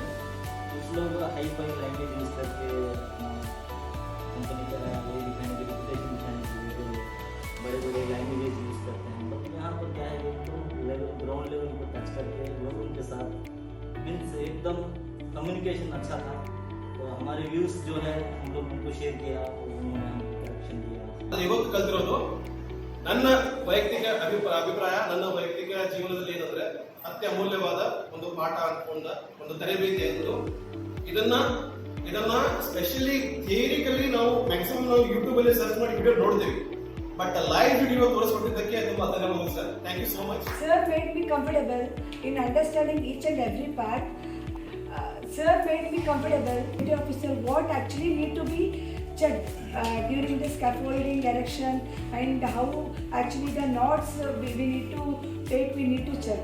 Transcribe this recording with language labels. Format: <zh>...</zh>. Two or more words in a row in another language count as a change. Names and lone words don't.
<hi>कुछ लोग</hi> <en>hi-fi language use</en> <hi>करके कंपनी का वही दिखाने के रेपुटेशन दिखाने के लिए तो बड़े बड़े</hi> <en>language use</en> <hi>करते हैं। बट यहाँ पर क्या है, तो</hi> <en>level ground level</en> <hi>को टच करके लोगों के साथ मीन्स एकदम कम्युनिकेशन अच्छा था। तो हमारे व्यूज़ जो है हम लोग उनको शेयर किया, उन्होंने हमको करेक्शन दिया।</hi> <kn>ಇವತ್ತು ಕಲ್ತಿರೋದು ನನ್ನ ವೈಯಕ್ತಿಕ ಅಭಿಪ್ರಾಯ, ನನ್ನ ವೈಯಕ್ತಿಕ ಜೀವನದಲ್ಲಿ ಏನಂದ್ರೆ ಅತ್ಯಮೂಲ್ಯವಾದ ಒಂದು ಪಾಠ ಅನ್ಕೊಂಡ ಒಂದು ತರಬೇತಿ ಎಂದು ಇದನ್ನ</kn> <en>specially theoretically</en> <kn>ನಾವು ಮ್ಯಾಕ್ಸಿಮಮ್ ನಾವು ಯೂಟ್ಯೂಬ್ ಅಲ್ಲಿ ಸರ್ಚ್ ಮಾಡಿ ವಿಡಿಯೋ ನೋಡ್ತೀವಿ,</kn> <en>but live video</en> <kn>ತೋರಿಸ್ಕೊಟ್ಟಿದ್ದಕ್ಕೆ ತುಂಬಾ ಧನ್ಯವಾದ ಸರ್.</kn> <en>thank you so much. Sir made me comfortable in understanding each and every part. Sir made me comfortable, duty officer, what actually need to be checked during the scaffolding erection and how actually the knots we need to take, we need to check.</en>